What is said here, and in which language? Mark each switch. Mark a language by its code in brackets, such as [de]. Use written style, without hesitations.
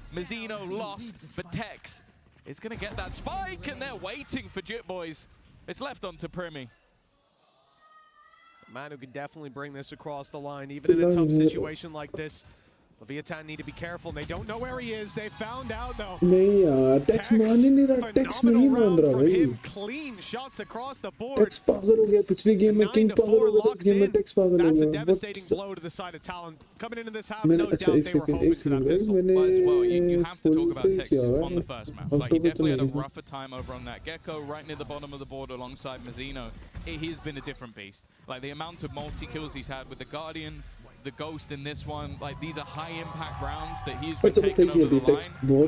[en] Mazzino lost, but Tex is going to get that spike, and they're waiting for Jit Boys. It's left on to Primi. A man who can definitely bring this across the line, even in a tough situation like this. Leviathan need to be careful. They don't know where he is. They found out though. [hi] नहीं यार, Tex मान ही नहीं रहा. Tex नहीं मान रहा भाई. [en] Clean shots across the board. [hi] Tex पागल हो गया. पिछली गेम में King पागल हो गया. इस गेम में Tex पागल हो गया. [en] That's a devastating blow to the side of Talon. Coming into this half, no doubt they were hoping for that pistol. But as well, you have to talk about Tex on the first map. Like, he definitely had a rougher time over on that Gecko, right near the bottom of the board alongside Mazzino. He's been a different beast. Like, the amount of multi-kills he's had with the Guardian, the Ghost in this one, like, these are high impact rounds that he's been taking over the line.